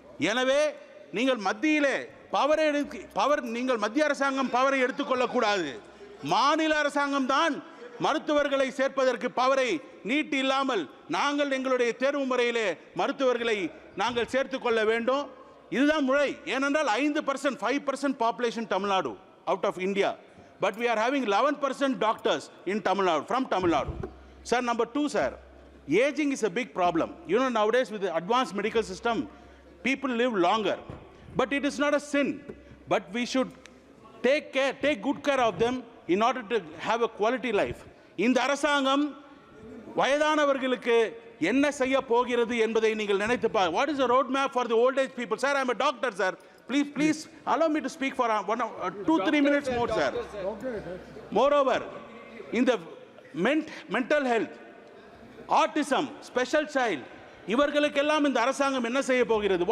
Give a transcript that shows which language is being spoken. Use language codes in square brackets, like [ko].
[ta] எனவே நீங்கள் மத்தியிலே நீங்கள் மத்திய அரசாங்கம் பவரை எடுத்துக்கொள்ளக்கூடாது. மாநில அரசாங்கம் தான் மருத்துவர்களை சேர்ப்பதற்கு பவரை நீட் இல்லாமல் நாங்கள் எங்களுடைய தேர்வு முறையிலே மருத்துவர்களை நாங்கள் சேர்த்துக் கொள்ள வேண்டும். இதுதான் முறை. ஏனென்றால் 5% population Tamil Nadu [en] out of India, but we are having 11% doctors in Tamil Nadu, from Tamil Nadu. Sir, number two, sir, aging is a big problem. You know, nowadays with the advanced medical system, people live longer, but it is not a sin. But we should take good care of them in order to have a quality life. [ta] இந்த அரசாங்கம் வயதானவர்களுக்கு என்ன செய்ய போகிறது என்பதை நீங்கள் நினைத்து பாருங்கள். [en] What is the road map for the old age people? Sir, I am a doctor, sir. Please allow me to speak for 2-3 minutes more, sir. Moreover, in the mental health, autism, special child, [ta] இவர்களுக்கெல்லாம் இந்த அரசாங்கம் என்ன செய்ய போகிறது?